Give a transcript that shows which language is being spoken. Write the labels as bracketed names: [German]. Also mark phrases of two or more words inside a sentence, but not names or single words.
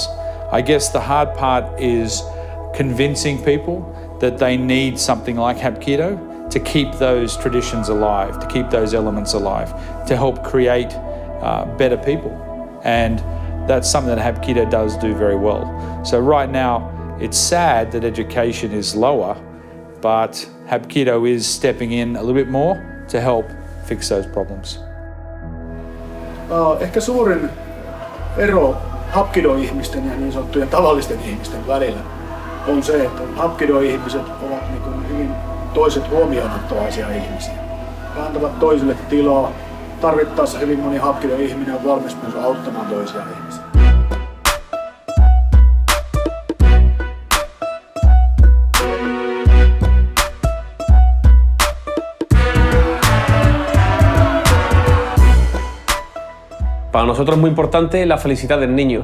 [English] I guess the hard part is convincing people that they need something like Hapkido to keep those traditions alive, to keep those elements alive, to help create better people. And that's something that Hapkido does do very well. So right now, it's sad that education is lower, but Hapkido is stepping in a little bit more to help fix those problems. [Finnish] Ehkä suurin ero Hapkido-ihmisten ja niin sanottujen tavallisten ihmisten välillä on se, että Hapkido-ihmiset ovat niin kuin hyvin toiset huomioonottovaisia ihmisiä. He antavat toisille tilaa. Tarvittaessa hyvin moni Hapkido-ihminen on valmis myös auttamaan toisia ihmisiä. [Spanish] Para nosotros es muy importante la felicidad del niño.